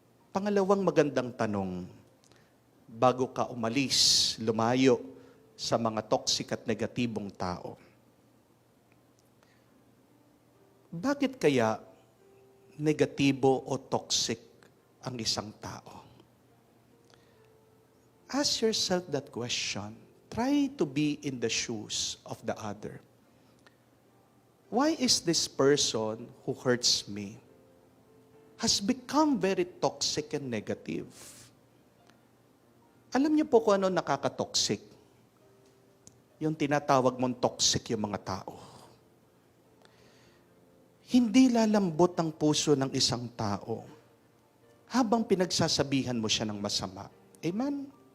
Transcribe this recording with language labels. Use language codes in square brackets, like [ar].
[tl] Pangalawang magandang tanong, bago ka umalis, lumayo sa mga toxic at negatibong tao. Bakit kaya negatibo o toxic ang isang tao? [en] Ask yourself that question. Try to be in the shoes of the other. Why is this person who hurts me has become very toxic and negative? [tl] Alam niyo po kung ano nakaka-toxic? Yung tinatawag mong toxic yung mga tao. Hindi lalambot ang puso ng isang tao habang pinagsasabihan mo siya ng masama. Amen?